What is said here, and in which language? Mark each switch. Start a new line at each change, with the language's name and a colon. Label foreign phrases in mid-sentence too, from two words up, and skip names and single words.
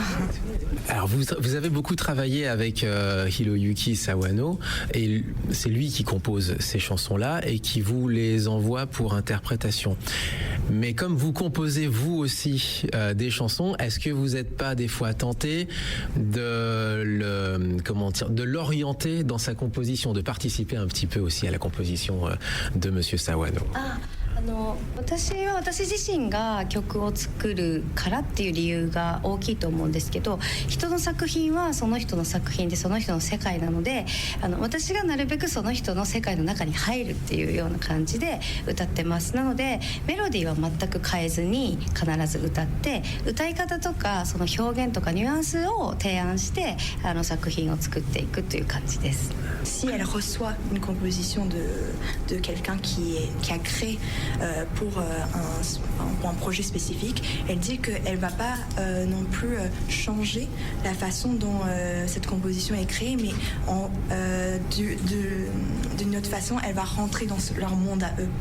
French: Alors vous avez beaucoup travaillé avec Hiroyuki Sawano et c'est lui qui compose ces chansons-là et qui vous les envoie pour interprétation. Mais comme vous composez vous aussi des chansons, est-ce que vous n'êtes pas des fois tenté de l'orienter dans sa composition, de participer un petit peu aussi à la composition de Monsieur Sawano?
Japanese: 私自身が曲を作るからっていう理由が大きいと思うんですけど、人の作品はその人の作品でその人の世界なので、私がなるべくその人の世界の中に入るっていうような感じで歌ってます。なのでメロディーは全く変えずに必ず歌って、歌い方とかその表現とかニュアンスを提案して作品を作っていくという感じです。
French: Si elle reçoit une composition de quelqu'un qui a créé pour un projet spécifique, elle dit qu'elle ne va pas non plus changer la façon dont cette composition est créée, mais d'une autre façon, elle va rentrer dans leur monde à eux.